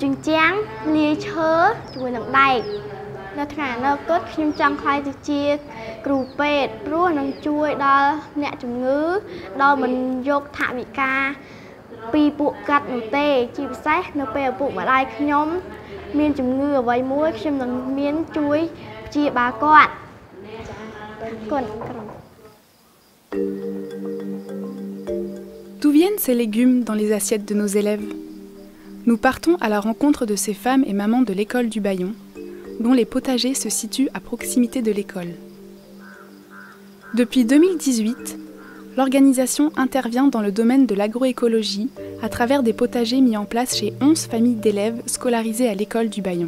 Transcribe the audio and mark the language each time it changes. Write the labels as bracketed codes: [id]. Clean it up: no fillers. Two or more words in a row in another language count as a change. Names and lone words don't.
[km] ញ្ជាំងលាយឈើជាមួយនឹងដែកនៅថ្ងៃអនាគតខ្ញុំចង់ខ្លាយទៅជាគ្រូពេទ្យព្រោះនឹងជួយដល់អ្នកជំងឺដោយមិនយកថវិកាពីពួកកាត់នោះទេជាពិសេសនៅពេលឪពុកម្ដាយខ្ញុំមានជំងឺអ្វីមួយខ្ញុំនឹងមានជួយព្យាបាលគាត់គុណ [fr] D'où viennent ces légumes dans les assiettes de nos élèves? Nous partons à la rencontre de ces femmes et mamans de l'école du Bayon, dont les potagers se situent à proximité de l'école. Depuis 2018, l'organisation intervient dans le domaine de l'agroécologie à travers des potagers mis en place chez 11 familles d'élèves scolarisées à l'école du Bayon.